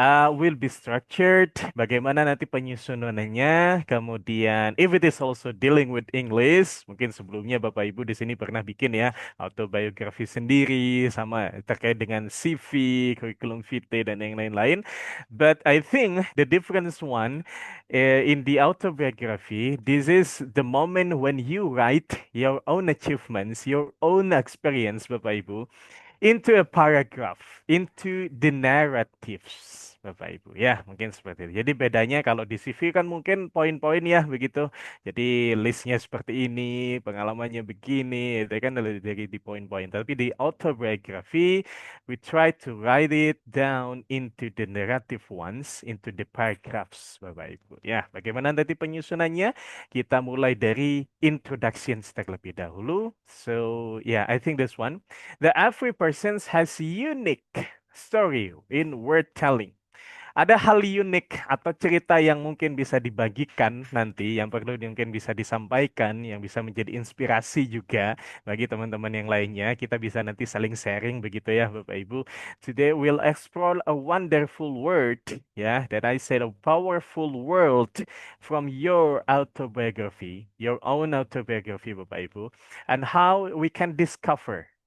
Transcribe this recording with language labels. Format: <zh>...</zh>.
<en>will be structured,</en> <id>bagaimana nanti penyusunannya, kemudian</id> <en>if it is also dealing with English,</en> <id>mungkin sebelumnya Bapak Ibu di sini pernah bikin ya autobiografi sendiri sama terkait dengan CV, curriculum vitae dan yang lain-lain.</id> <en>But I think the difference one in the autobiography, this is the moment when you write your own achievements, your own experience, Bapak Ibu into a paragraph, into the narratives.</en> <id>Bapak Ibu, ya mungkin seperti itu. Jadi bedanya kalau di CV kan mungkin poin-poin ya begitu. Jadi listnya seperti ini, pengalamannya begini, itu kan dari di poin-poin. Tapi di</id> <en>autobiography, we try to write it down into the narrative ones, into the paragraphs, Bapak Ibu.</en> <id>Ya, bagaimana nanti penyusunannya? Kita mulai dari introductions terlebih dahulu.</id> <en>So, yeah, I think this one. The every person has unique story in word telling.</en> <id>Ada hal unik atau cerita yang mungkin bisa dibagikan nanti, yang perlu mungkin bisa disampaikan, yang bisa menjadi inspirasi juga bagi teman-teman yang lainnya. Kita bisa nanti saling sharing begitu ya, Bapak Ibu.</id> <en>Today we'll explore a wonderful word, ya, that I said a powerful world from your autobiography, your own autobiography, Bapak Ibu, and how we can discover.</en>